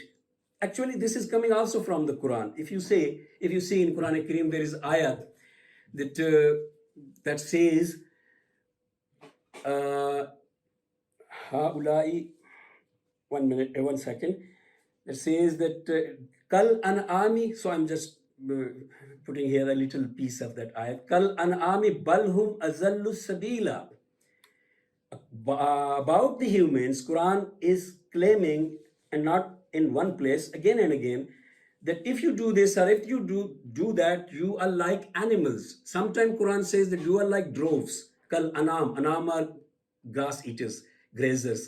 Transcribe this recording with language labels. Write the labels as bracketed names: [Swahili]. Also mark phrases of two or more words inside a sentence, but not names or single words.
[English] Actually, this is coming also from the Quran. If you see in Quran Kareem, there is ayat that says, haulai, 1 minute, 1 second. It says that [Arabic] كالأنعام. [English] So I'm just putting here a little piece of that ayat. [Arabic] كالأنعام بل هم أضل سبيلا. [English] About the humans, Quran is claiming, and not in one place, again and again, that if you do this or if you do that, you are like animals. Sometimes Quran says that you are like droves. [Arabic] كالأنعام [English] are grass eaters, grazers.